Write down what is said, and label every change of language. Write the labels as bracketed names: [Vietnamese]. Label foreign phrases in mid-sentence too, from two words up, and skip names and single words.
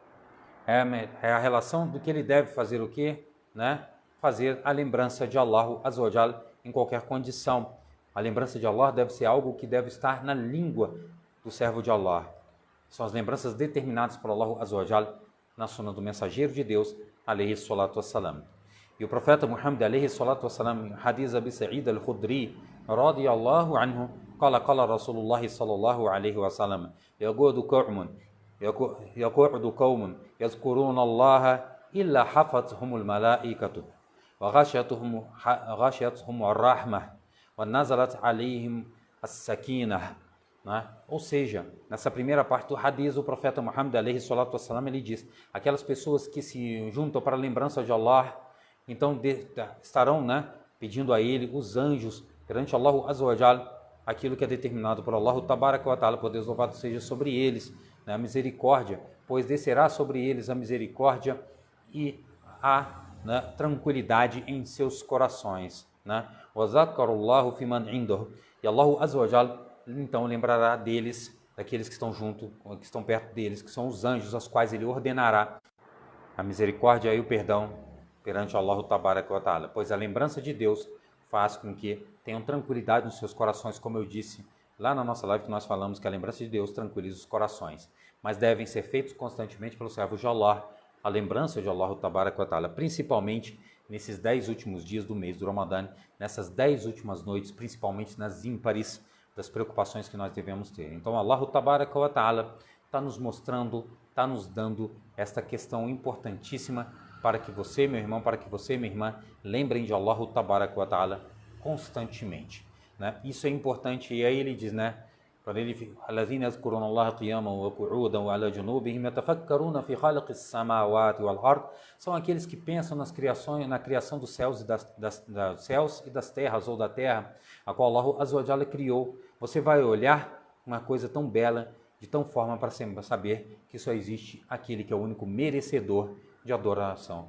[Portuguese] É a relação do que ele deve fazer o quê? Né? Fazer a lembrança de Allah, [Arabic] عز وجل, [Portuguese] em qualquer condição. A lembrança de Allah deve ser algo que deve estar na língua do servo de Allah. São as lembranças determinadas por Allah [Arabic] عز وجل [Portuguese] na sunna do mensageiro de Deus, [Arabic] عليه الصلاة والسلام. [Portuguese] E o profeta [Arabic] Muhammad, عليه الصلاة والسلام, em hadith Abi Sa'id al-Khudri, رضي الله عنه, قال رسول الله صلى الله عليه وسلم يقعد قوم يذكرون الله إلا حفتهم الملائكة وغشيتهم الرحمة وَنَزَلَتْ عَلَيْهِمْ السَّكِينَةُ. [Portuguese] Ou seja, nessa primeira parte do hadith, o profeta Muhammad, [Arabic] عليه الصلاة والسلام, [Portuguese] ele diz, aquelas pessoas que se juntam para a lembrança de Allah, então estarão, né, pedindo a ele, os anjos, perante Allah [Arabic] عز وجل, [Portuguese] aquilo que é determinado por Allah, [Arabic] تبارك وتعالى, [Portuguese] por Deus louvado seja sobre eles, né, a misericórdia, pois descerá sobre eles a misericórdia e a, né, tranquilidade em seus corações. [Arabic] وَذَكَرُوا فِي مَنْ عِنْدَهُ. [Portuguese] E Allah [Arabic] عز وجل [Portuguese] então lembrará deles, daqueles que estão junto, que estão perto deles, que são os anjos, aos quais ele ordenará a misericórdia e o perdão perante Allah [Arabic] تبارك وتعالى. [Portuguese] Pois a lembrança de Deus faz com que tenham tranquilidade nos seus corações, como eu disse lá na nossa live, que nós falamos que a lembrança de Deus tranquiliza os corações, mas devem ser feitos constantemente pelos servos de Allah, a lembrança de Allah [Arabic] تبارك وتعالى, [Portuguese] principalmente nesses 10 últimos dias do mês do Ramadã, nessas 10 últimas noites, principalmente nas ímpares das preocupações que nós devemos ter. Então, Allah [Arabic] تبارك وتعالى [Portuguese] está nos mostrando, está nos dando esta questão importantíssima para que você, meu irmão, para que você, minha irmã, lembrem de Allah [Arabic] تبارك وتعالى [Portuguese] constantemente. Né? Isso é importante, e aí ele diz, né? Quando ele [Arabic] الذين يذكرون الله قياما وقعودا وعلى جنوبهم يتفكرون في خلق السماوات والأرض, [Portuguese] são aqueles que pensam na criação dos céus e dos céus e das terras, ou da terra, a qual Allah [Arabic] عز وجل [Portuguese] criou. Você vai olhar uma coisa tão bela, de tal forma para saber que só existe aquele que é o único merecedor de adoração.